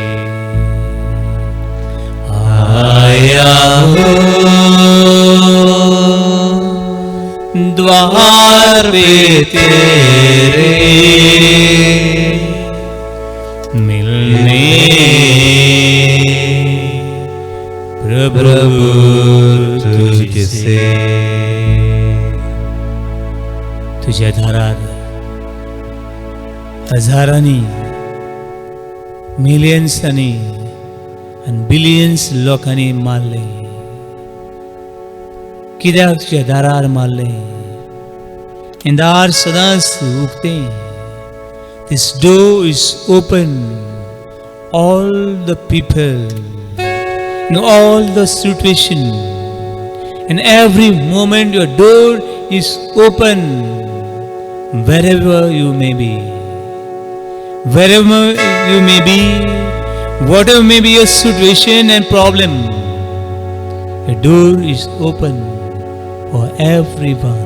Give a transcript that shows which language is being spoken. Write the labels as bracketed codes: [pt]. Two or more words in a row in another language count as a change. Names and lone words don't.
[hi] आया हूँ द्वार पे तेरे मिलने, प्रभु तुझसे. [kok] तुझ्या दारार हजारांनी, मिलियन्सांनी आनी बिलियन्स लोकांनी मारले. कित्याक तुझ्या दारार मारले? हें दार सदांच उगतें. [en] This door is open. All the people, in all the situation, in every moment your door is open. Wherever you may be, wherever you may be, whatever may be your situation and problem, your door is open for everyone.